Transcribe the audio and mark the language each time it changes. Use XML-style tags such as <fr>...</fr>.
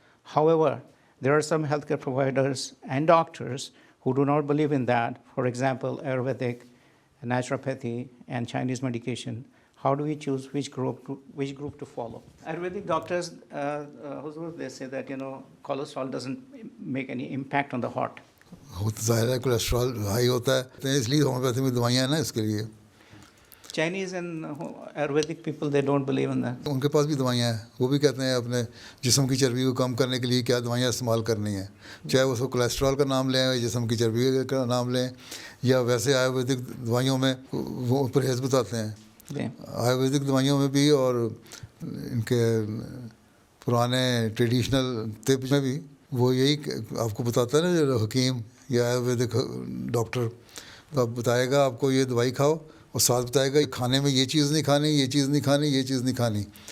<en>However, there are some healthcare providers and doctors who do not believe in that. For example, Ayurvedic, naturopathy, and Chinese medication. How do we choose which group to follow? Ayurvedic doctors, Huzur, they say that cholesterol doesn't make any impact on the heart.</en> <ur>ظاہر ہے cholesterol high ہوتا ہے اس لیے homeopathy میں دوائیاں ہیں نا اس کے لیے.</ur> <en>Chinese and Ayurvedic people, they don't believe in that.</en> <ur>ان کے پاس بھی دوائیاں ہیں، وہ بھی کہتے ہیں اپنے جسم کی چربی کو کم کرنے کے لیے کیا دوائیاں استعمال کرنی ہیں، چاہے اس کو کولیسٹرول کا نام لیں، جسم کی چربی کا نام لیں، یا ویسے آیورویدک دوائیوں میں وہ پرہیز بتاتے ہیں. آیورویدک دوائیوں میں بھی اور ان کے پرانے ٹریڈیشنل طب میں بھی وہ یہی آپ کو بتاتا ہے نا، جو حکیم یا آیورویدک ڈاکٹر تو آپ بتائے گا آپ کو یہ دوائی کھاؤ اور ساتھ بتائے گا کھانے میں یہ چیز نہیں کھانی، یہ چیز نہیں کھانی، یہ چیز نہیں کھانی.</ur>